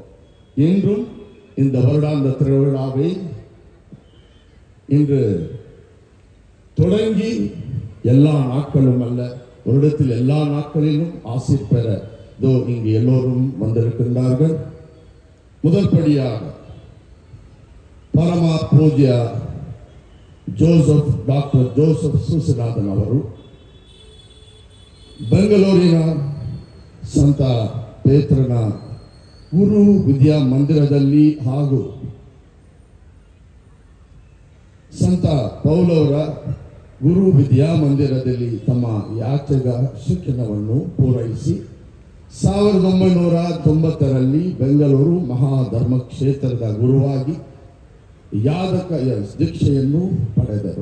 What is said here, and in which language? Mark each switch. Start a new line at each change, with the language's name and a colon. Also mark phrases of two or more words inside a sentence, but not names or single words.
Tamil: இன்றும் இந்த வருடாந்த திருவிழாவை இன்று தொடங்கி எல்லா நாட்களும் அல்ல, வருடத்தில் எல்லா நாட்களிலும் ஆசீர் பெற இங்கு எல்லோரும் வந்திருக்கின்றார்கள். முதல் படியாக பரமா பூஜ்ய டாக்டர் ஜோசப் ಸೂಸನಾಥನ್ ಅವರು
Kannada: ಬೆಂಗಳೂರಿನ ಸಂತ ಪೇತ್ರನ ಗುರು ವಿದ್ಯಾ ಮಂದಿರದಲ್ಲಿ ಹಾಗೂ ಸಂತ ಪೌಲವರ ಗುರು ವಿದ್ಯಾ ಮಂದಿರದಲ್ಲಿ ತಮ್ಮ ಯಾಚಕ ಶಿಕ್ಷಣವನ್ನು ಪೂರೈಸಿ 1990ರಲ್ಲಿ ಬೆಂಗಳೂರು ಮಹಾಧರ್ಮ ಕ್ಷೇತ್ರದ ಗುರುವಾಗಿ ಯಾಜಕ ದೀಕ್ಷೆಯನ್ನು ಪಡೆದರು.